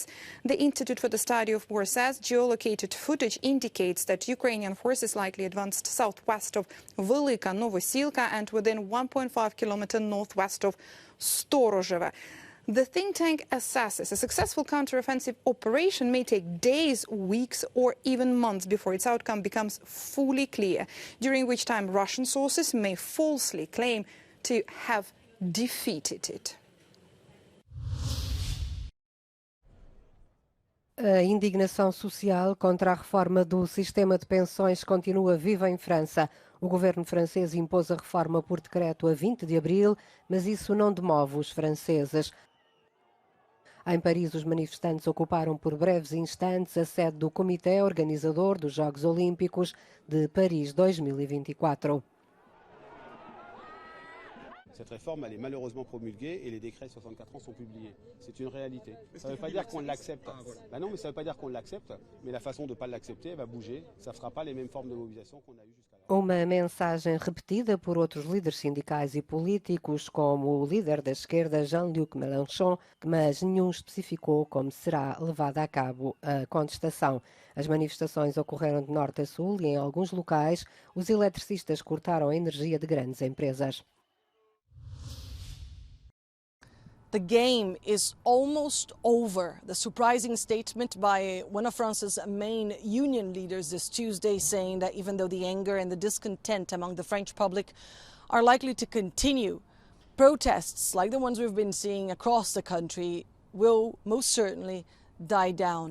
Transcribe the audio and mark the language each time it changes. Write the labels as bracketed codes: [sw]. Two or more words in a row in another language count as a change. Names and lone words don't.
[en] The Institute for the Study of War says geolocated footage indicates that Ukrainian forces likely advanced southwest of Velika Novosilka and within 1.5 kilometers northwest of Storozheva. The think tank assesses a successful counteroffensive operation may take days, weeks, or even months before its outcome becomes fully clear, during which time Russian sources may falsely claim to have defeated it. [pt] A indignação social contra a reforma do sistema de pensões continua viva em França. O governo francês impôs a reforma por decreto a 20 de abril, mas isso não demove os franceses. Em Paris, os manifestantes ocuparam por breves instantes a sede do comitê organizador dos Jogos Olímpicos de Paris 2024. [fr] Cette réforme, elle est malheureusement promulguée et les décrets de 64 ans sont publiés. C'est une réalité. Ça ne veut pas dire qu'on l'accepte. Ben non, mais ça ne veut pas dire qu'on l'accepte, mais la façon de ne pas l'accepter, elle va bouger. Ça ne sera pas les mêmes formes de mobilisation qu'on a eues jusqu'à là. [pt] Uma mensagem repetida por outros líderes sindicais e políticos, como o líder da esquerda, Jean-Luc Mélenchon, mas nenhum especificou como será levada a cabo a contestação. As manifestações ocorreram de norte a sul e, em alguns locais, os eletricistas cortaram a energia de grandes empresas. [en] The game is almost over. The surprising statement by one of France's main union leaders this Tuesday, saying that even though the anger and the discontent among the French public are likely to continue, protests like the ones we've been seeing across the country will most certainly die down.